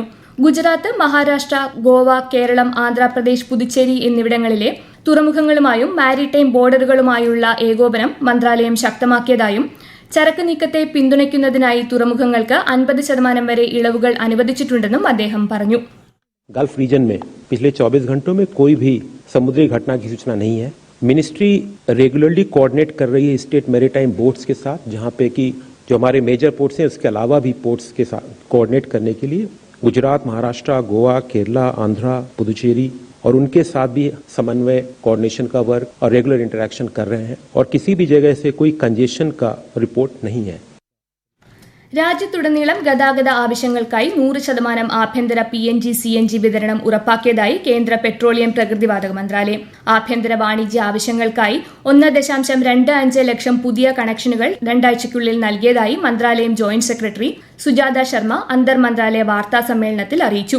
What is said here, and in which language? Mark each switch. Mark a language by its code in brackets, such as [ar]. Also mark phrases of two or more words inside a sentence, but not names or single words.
[ml] ഗുജറാത്ത്, മഹാരാഷ്ട്ര, ഗോവ, കേരളം, ആന്ധ്രാപ്രദേശ്, പുതുച്ചേരി എന്നിവിടങ്ങളിലെ തുറമുഖങ്ങളുമായും മാരിടൈം ബോർഡറുകളുമായുള്ള ഏകോപനം മന്ത്രാലയം ശക്തമാക്കിയതായും ചരക്ക് നീക്കത്തെ പിന്തുണയ്ക്കുന്നതിനായി തുറമുഖങ്ങൾക്ക് 50% വരെ ഇളവുകൾ അനുവദിച്ചിട്ടുണ്ടെന്നും അദ്ദേഹം പറഞ്ഞു. [en] Gulf region [hi] में पिछले 24 घंटों में कोई भी समुद्री घटना की सूचना नहीं है. [en] ministry regularly coordinate [hi] कर रही है [en] state maritime boards [hi] के साथ, जहां पे कि जो हमारे [en] major ports [hi] हैं उसके अलावा भी पोर्ट्स के साथ कोऑर्डिनेट करने के लिए गुजरात, महाराष्ट्र, गोवा, केरला, आंध्रा, पुदुचेरी और उनके साथ भी समन्वय, कोऑर्डिनेशन का वर्क और [en] regular interaction [hi] कर रहे हैं और किसी भी जगह से कोई कंजेशन का रिपोर्ट नहीं है. [ml] രാജ്യത്തുടനീളം ഗതാഗത ആവശ്യങ്ങൾക്കായി 100% ആഭ്യന്തര PNG CNG വിതരണം ഉറപ്പാക്കിയതായി കേന്ദ്ര പെട്രോളിയം പ്രകൃതിവാതക മന്ത്രാലയം. ആഭ്യന്തര വാണിജ്യ ആവശ്യങ്ങൾക്കായി 1.25 ലക്ഷം പുതിയ കണക്ഷനുകൾ 2 ആഴ്ചയ്ക്കുള്ളിൽ നൽകിയതായി മന്ത്രാലയം ജോയിന്റ് സെക്രട്ടറി സുജാത ശർമ്മ അന്തർമന്ത്രാലയ വാർത്താ സമ്മേളനത്തിൽ അറിയിച്ചു.